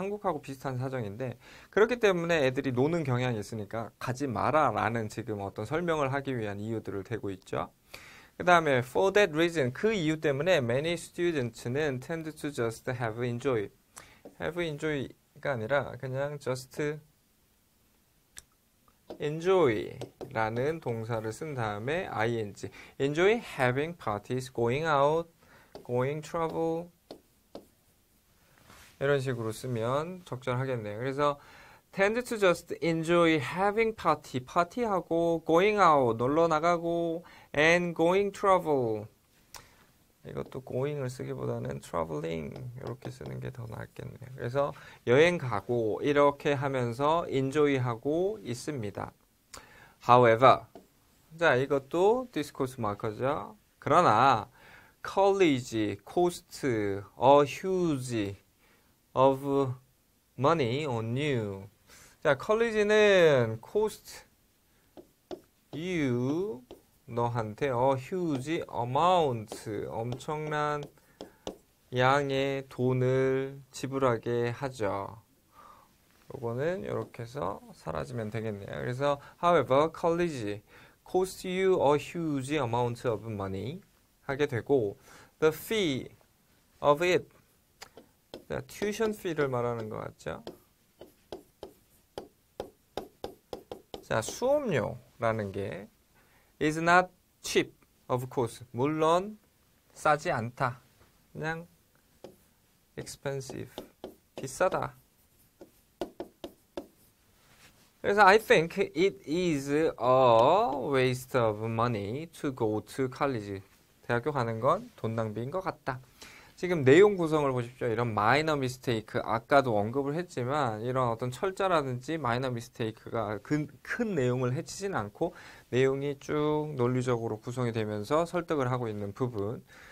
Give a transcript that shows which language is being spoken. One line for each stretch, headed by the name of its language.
Korean: 한국하고 비슷한 사정인데 그렇기 때문에 애들이 노는 경향이 있으니까 가지 마라 라는 지금 어떤 설명을 하기 위한 이유들을 대고 있죠. 그 다음에
English: for that reason
Korean: 그 이유 때문에
English: many students는 tend to just have enjoy가 아니라 그냥 just enjoy 라는 동사를 쓴 다음에 ing enjoy having parties, going out, going travel
Korean: 이런 식으로 쓰면 적절하겠네요.
English: 그래서 tend to just enjoy having party, 파티하고 going out, 놀러 나가고 and going travel
Korean: 이것도 going을 쓰기보다는
English: traveling
Korean: 이렇게 쓰는 게 더 낫겠네요. 그래서 여행 가고 이렇게 하면서 enjoy하고 있습니다.
English: However,
Korean: 자 이것도 디스코스 마커죠. 그러나
English: college cost a huge of money on you.
Korean: 자, college는
English: cost you
Korean: 너한테
English: a huge amount
Korean: 엄청난 양의 돈을 지불하게 하죠. 요거는 이렇게 해서 사라지면 되겠네요. 그래서
English: however, college cost you a huge amount of money 하게 되고 the fee of it
Korean: 자, tuition fee를 말하는 것 같죠? 자, 수업료라는 게
English: is not cheap, of course.
Korean: 물론 싸지 않다. 그냥 expensive, 비싸다. 그래서
English: I think it is a waste of money to go to college.
Korean: 대학교 가는 건 돈 낭비인 것 같다. 지금 내용 구성을 보십시오. 이런 마이너 미스테이크 아까도 언급을 했지만 이런 어떤 철자라든지 마이너 미스테이크가 큰 내용을 해치진 않고 내용이 쭉 논리적으로 구성이 되면서 설득을 하고 있는 부분.